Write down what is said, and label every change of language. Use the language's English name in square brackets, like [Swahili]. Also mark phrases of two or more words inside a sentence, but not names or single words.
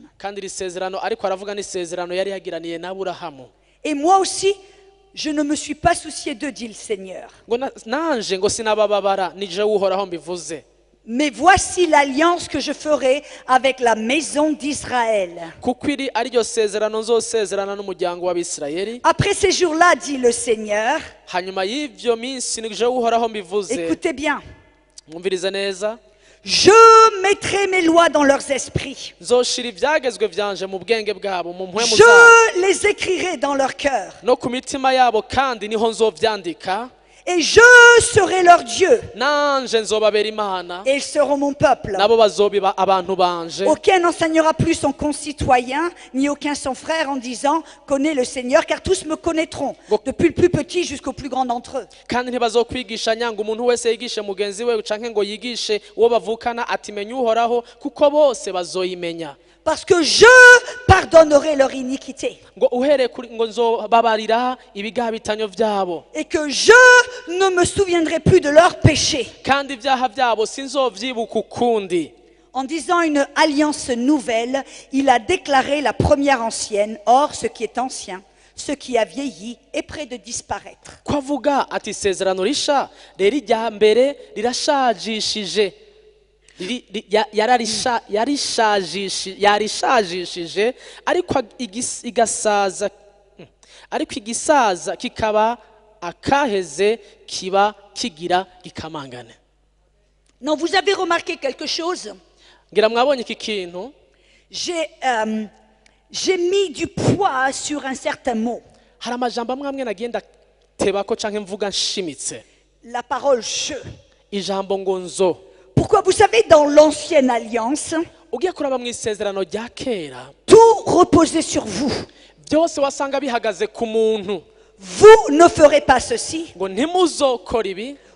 [Rundi] kandi iri sezerano ariko aravuga n'isezerano yari yagiraniye n'Aburahamu. [French] Et moi aussi, je ne me suis pas soucié d'eux, dit le Seigneur. [Rundi] ngo nanje ngo sinabababara ni jewe uhoraho mbivuze. [French] Mais voici l'alliance que je ferai avec la maison d'Israël. [Rundi] kuko iri ariryo sezerano nzosezerana n'umuryango w'Abisirayeli. [French] Après ces jours-là, dit le Seigneur, [Rundi] hanyuma y'ivyo minsi ni jewe uhoraho mbivuze. [French] écoutez bien, [Rundi] mwumvirize neza. [French] je mettrai mes lois dans leurs esprits. [Rundi] nzoshira ivyagezwe vyanje mu bwenge bwabo mu mpwemu [French] Je [Rundi] zabo [French] les écrirai dans leur cœur. [Rundi] no ku mitima yabo kandi niho nzovyandika. [French] Et je serai leur Dieu. [Rundi] nanje nzobabera imana [French] Et ils seront mon peuple. [Rundi] nabo bazobiba abantu banje. [French] Aucun n'enseignera plus son concitoyen, ni aucun son frère en disant « Connais le Seigneur », car tous me connaîtront, depuis le plus petit jusqu'au plus grand d'entre eux. [Rundi] kandi ntibazokwigisha nyanga umuntu wese yigishe mugenzi we canke ngo yigishe uwo bavukana ati menya uhoraho kuko bose bazoyimenya. [French] Parce que je pardonnerai leur iniquité. [Rundi] ngo uhereye kuri ngo nzobabarira ibigabitanyo vyabo [French] Et que je ne me souviendrai plus de leurs péchés. [Rundi] kandi ivyaha vyabo sinzovyibuka ukundi. [French] En disant une alliance nouvelle, il a déclaré la première ancienne. Or, ce qui est ancien, ce qui a vieilli, est près de disparaître. [Rundi] ko avuga ati isezerano risha rero irya mbere rirashajishije yarishajishije ariko igisaza kikaba akaheze kiba kigira gikamangane. [French] Non, vous avez remarqué quelque chose? [Rundi] ngira mwabonye iki kintu. [French] J'ai mis du poids sur un certain mot. [Rundi] hari amajambo amwe amwe nagenda tebako canke mvuga nshimitse. [French] La parole je. [Rundi] ijambo ngo nzo. [French] Pourquoi? Vous savez, dans l'ancienne alliance, [Rundi] ugiye kuraba mu isezerano rya kera [French] tout reposait sur vous. [Rundi] byose wasanga bihagaze ku muntu. [French] Vous ne ferez pas ceci. [Rundi] ngo ntimuzokora ibi.